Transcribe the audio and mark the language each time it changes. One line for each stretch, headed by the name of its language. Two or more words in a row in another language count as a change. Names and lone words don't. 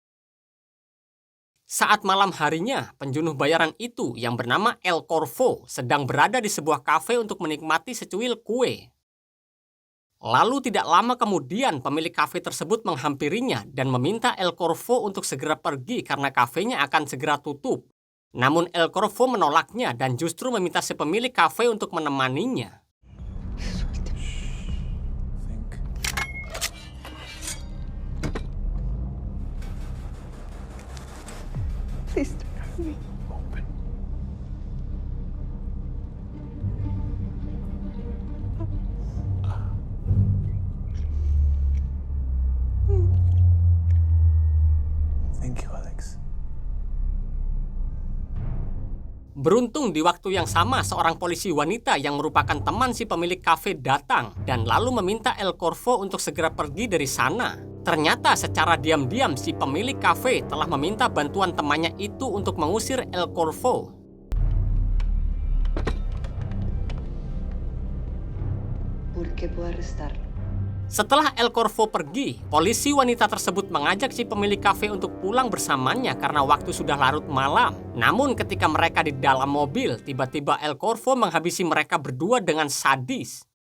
Indonesian: Saat malam harinya, penjunuh bayaran itu yang bernama El Corvo sedang berada di sebuah kafe untuk menikmati secuil kue. Lalu tidak lama kemudian pemilik kafe tersebut menghampirinya dan meminta El Corvo untuk segera pergi karena kafenya akan segera tutup. Namun El Corvo menolaknya dan justru meminta si pemilik kafe untuk menemaninya.
English: please don't hurt me. Thank you, Alex.
Indonesian: Beruntung di waktu yang sama seorang polisi wanita yang merupakan teman si pemilik kafe datang dan lalu meminta El Corvo untuk segera pergi dari sana. Ternyata secara diam-diam si pemilik kafe telah meminta bantuan temannya itu untuk mengusir El Corvo.
Spanish: ¿Por qué puedo arrestarlo?
Indonesian: Setelah El Corvo pergi, polisi wanita tersebut mengajak si pemilik kafe untuk pulang bersamanya karena waktu sudah larut malam. Namun ketika mereka di dalam mobil, tiba-tiba El Corvo menghabisi mereka berdua dengan sadis.